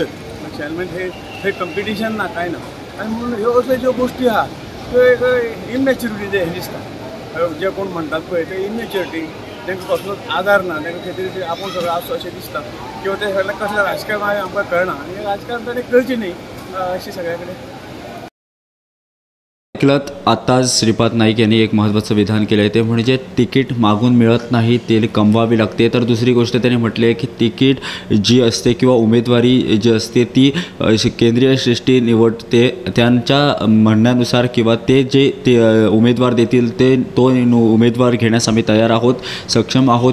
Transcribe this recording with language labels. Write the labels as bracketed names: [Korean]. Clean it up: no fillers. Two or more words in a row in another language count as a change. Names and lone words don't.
[Konkani] म्हणजे थंय कंपिटिशन ना, कांय ना. आनी म्हणून ह्यो अश्यो ज्यो गोश्टी आहा त्यो एक इमॅच्युरिटी हें दिसता. जे कोण म्हणटात पळय ते इमॅच्युरिटी, तांकां कसलोच आधार ना, तांकां खंय तरी आपूण सगळें आसचो अशें दिसता. [Marathi] किंवा ते सगळें कसलें राजकारण आहे [Konkani] आमकां कळना. आनी राजकारण ताणें करचें न्ही अशी सगळ्या कडेन. [Marathi] ऐकलत आताच श्रीपाद नाईक यांनी एक महत्त्वाचं विधान केलं आहे, ते म्हणजे तिकीट मागून मिळत नाही, ते कमवावी लागते. तर दुसरी गोष्ट त्यांनी म्हटली आहे की तिकीट जी असते किंवा उमेदवारी जी असते ती केंद्रीय सृष्टी निवडते. त्यांच्या म्हणण्यानुसार किंवा ते उमेदवार देतील तो उमेदवार घेण्यास आम्ही तयार आहोत, सक्षम आहोत.